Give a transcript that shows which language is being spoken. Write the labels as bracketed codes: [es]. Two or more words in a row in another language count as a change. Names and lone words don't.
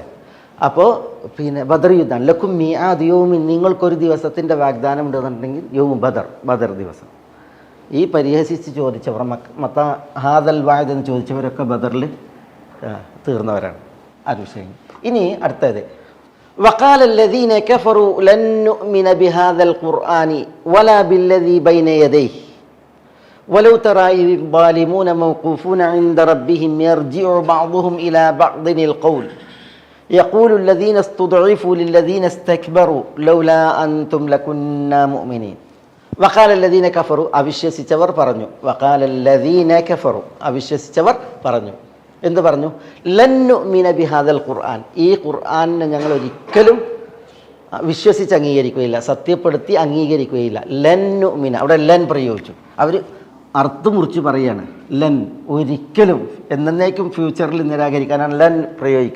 [ml] അപ്പോൾ ബദർ യുദ്ധമാണ്. [ar] لكم ميعاد يوم, [ml] നിങ്ങൾക്കൊരു ദിവസത്തിൻ്റെ വാഗ്ദാനം ഉണ്ടെന്നുണ്ടെങ്കിൽ [ar] يوم بدر [ml] ദിവസം. ഈ പരിഹസിച്ച് ചോദിച്ചവർ [ar] متى هذا الوعد [ml] എന്ന് ചോദിച്ചവരൊക്കെ ബദറിൽ തീർന്നവരാണ്. ആ വിഷയം. ഇനി അടുത്തത് [ar] وقال الذين كفروا لن نؤمن بهذا القرآن ولا بالذي بين يديه ولو ترى إذ الظالمون موقوفون عند ربهم يرجع بعضهم إلى بعض القول يقول الذين استضعفوا للذين استكبروا لولا أنتم لكنا مؤمنين وقال الذين كفروا [ml] അവിശ്വസിച്ചവർ പറഞ്ഞു. [ar] وقال الذين كفروا [ml] അവിശ്വസിച്ചവർ പറഞ്ഞു. എന്ത് പറഞ്ഞു? [ar] لن نؤمن بهذا القرآن, [ml] ഈ ഖുർആനിനെ ഞങ്ങൾ ഒരിക്കലും വിശ്വസിച്ച് അംഗീകരിക്കുകയില്ല, സത്യപ്പെടുത്തി അംഗീകരിക്കുകയില്ല. [ar] لن نؤمن, [ml] അവിടെ ലൻ പ്രയോഗിച്ചു. അവർ അർത്ഥം മുറിച്ച് പറയുകയാണ്. ലൻ, ഒരിക്കലും, എന്നേക്കും ഫ്യൂച്ചറിൽ നിരാകരിക്കാനാണ് ലൻ പ്രയോഗിക്കുക.